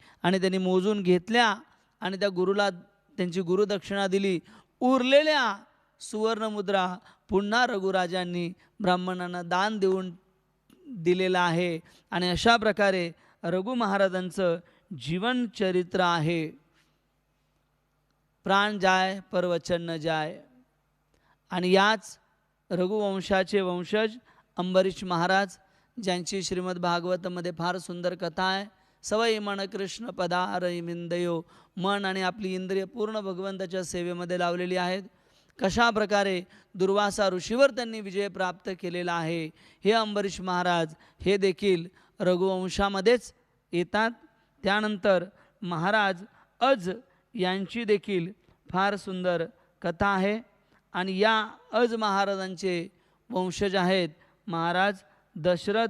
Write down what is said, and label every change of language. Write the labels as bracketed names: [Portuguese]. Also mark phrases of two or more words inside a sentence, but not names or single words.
[Marathi] आणि त्यांनी मोजून घेतल्या आणि त्या गुरुला त्यांची गुरुदक्षिणा दिली. उरलेल्या सुवर्णमुद्रा पुन्हा रघुराजांनी ब्राह्मणांना दान देऊन दिलेलं आहे. आणि अशा प्रकारे रघु महाराजांचं जीवनचरित्र आहे. [Hindi] प्राण जाय पर वचन न जाय. [Marathi] आणि याच रघुवंशाचे वंशज अंबरीश महाराज ज्यांची श्रीमद भागवतमध्ये फार सुंदर कथा आहे. [Sanskrit] सवय मन कृष्ण पदारविंदयो, [Marathi] मन आणि आपली इंद्रिय पूर्ण भगवंताच्या सेवेमध्ये लावलेली आहेत. कशा प्रकारे दुर्वासा ऋषीवर त्यांनी विजय प्राप्त केलेला आहे हे अंबरीश महाराज हे देखील रघुवंशामध्येच येतात. त्यानंतर महाराज अज यांची देखील फार सुंदर कथा आहे आणि या अज महाराजांचे वंशज आहेत महाराज दशरथ.